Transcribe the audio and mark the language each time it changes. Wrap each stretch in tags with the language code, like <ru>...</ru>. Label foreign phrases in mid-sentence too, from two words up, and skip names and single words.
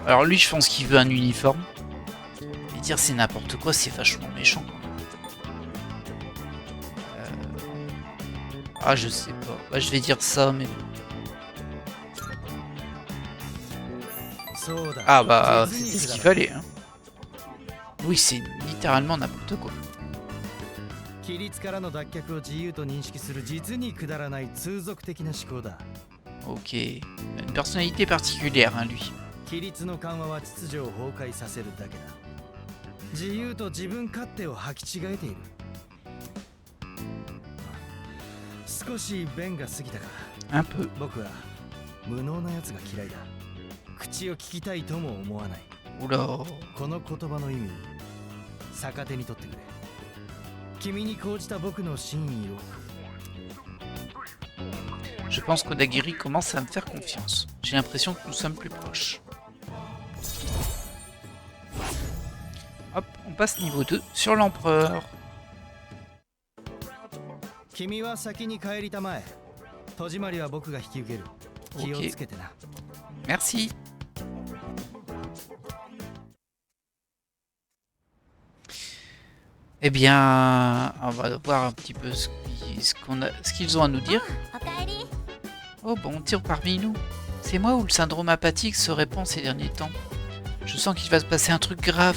<fr>Alors lui, je pense qu'il veut un uniforme. Et dire c'est n'importe quoi, c'est vachement méchant. Ah, je sais pas. Bah, je vais dire ça, mais... Ah bah, c'était ce qu'il fallait, hein. Oui, c'est littéralement n'importe quoi.</fr> <ja>規律からの脱却を自由と認識する実にくだらない通俗的な思考だ。</ja> <fr>Ok. Une personnalité particulière, hein, lui.</fr> <ja>規律の緩和は秩序を崩壊させるだけだ。自由と自分勝手を履き違えている。少し弁が過ぎたか。</ja> <fr>Un peu.</fr> <ja>僕は無能なやつが嫌いだ。口を聞きたいとも思わない。</ja> <fr>Oula.</fr> <ja>この言葉の意味、逆手に取ってくれ。君に講じた僕の真意を。</ja> <fr>Je pense qu'Odagiri commence à me faire confiance. J'ai l'impression que nous sommes plus proches. Hop, on passe niveau 2 sur l'empereur.</fr> <ja>君は先に帰りたまえ。戸締まりは僕が引き受ける。気をつけてな。</ja> <fr>Merci. Eh bien, on va voir un petit peu ce qu'ils ont à nous dire. Oh bon, tire parmi nous. C'est moi ou le syndrome apathique se répand ces derniers temps? Je sens qu'il va se passer un truc grave.</fr>